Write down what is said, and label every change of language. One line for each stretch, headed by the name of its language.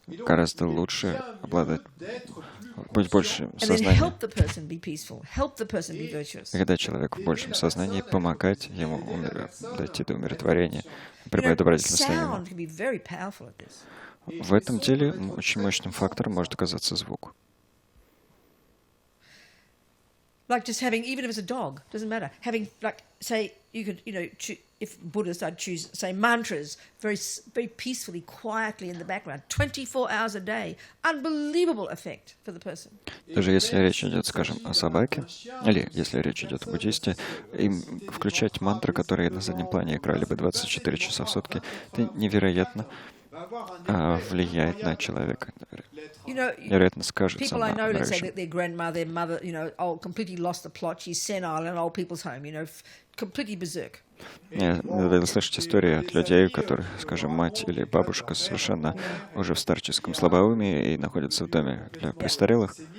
Russian: Гораздо лучше обладать, быть больше
English: And then
Russian: сознанием.
English: help the person be peaceful. Help the person be virtuous.
Russian: И когда человек в большем сознании, помогать ему дойти до умиротворения, пребывать добродетельности ему.
English: Sound can be very powerful at this.
Russian: В этом деле очень мощным фактором может оказаться звук.
English: Like just having, even if it's a dog, doesn't matter. Having, like, say, you could, if Buddhists, I'd choose, say, mantras very peacefully, quietly in the background, 24 hours a day. Unbelievable effect for the person.
Russian: Даже если речь идет, скажем, о собаке, или если речь идет о буддисте, им включать мантры, которые на заднем плане играли бы 24 часа в сутки, это невероятно влияет на человека. Невероятно скажется на
English: Say that their grandmother, their mother, completely lost the plot. She's senile in an old people's home, completely berserk.
Russian: Я надо слышать истории от людей, у которых, скажем, мать или бабушка совершенно уже в старческом слабоумии и находятся в доме для престарелых.